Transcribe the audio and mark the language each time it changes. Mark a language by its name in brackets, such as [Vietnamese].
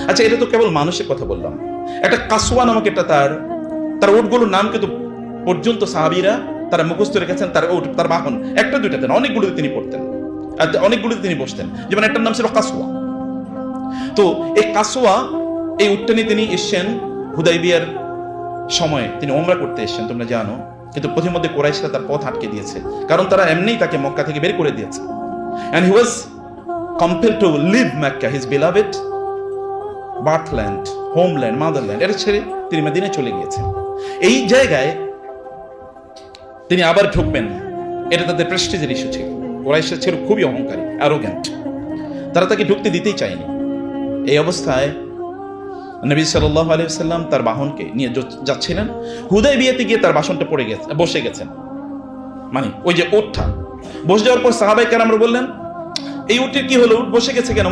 [Bangla] আচ্ছা, এটা তো কেবল মানুষের কথা বললাম। একটা কাসওয়া নামক একটা তার উটগুলোর নাম কিন্তু পর্যন্ত সাহাবীরা তারা মুখস্থ রেখেছেন, তার উট, তার বাহন একটা দুইটাতে না, অনেকগুলোতে তিনি পড়তেন, অনেকগুলোতে তিনি বসতেন। যেমন একটার নাম ছিল কাসওয়া। তো এই কাসওয়া, এই উটটা নিয়ে তিনি এসছেন হুদাইবিয়ার সময়, তিনি ওমরা করতে এসছেন, তোমরা জানো। কিন্তু পথিমধ্যে কুরাইশরা তার পথ আটকে দিয়েছে, কারণ তারা এমনিই তাকে মক্কা থেকে বের করে দিয়েছে। [English] and he was compelled to leave Mecca, his beloved birthland, homeland, motherland, [Bangla] এটা ছেড়ে তিনি মদিনায় চলে গিয়েছেন। এই জায়গায় তিনি আবার ঢুকবেন, এটা তাদের প্রেস্টিজের ইস্যু ছিল। কুরাইশরা ছিল খুবই অহংকারী, অ্যারোগ্যান্ট, তারা তাকে ঢুকতে দিতেই চায়নি। এই অবস্থায় নবী সাল্লাল্লাহু আলাইহি ওয়াসাল্লাম তার বাহনকে নিয়ে যাচ্ছিলেন, হুদাইবিয়াতে গিয়ে তার বাসনটা পড়ে গেছে, বসে গেছেন, মানে ওই যে উটটা বসে যাওয়ার পর সাহাবায়ে কেরামরা বললেন, এই উটের কি হলো? উট বসে গেছে কেন?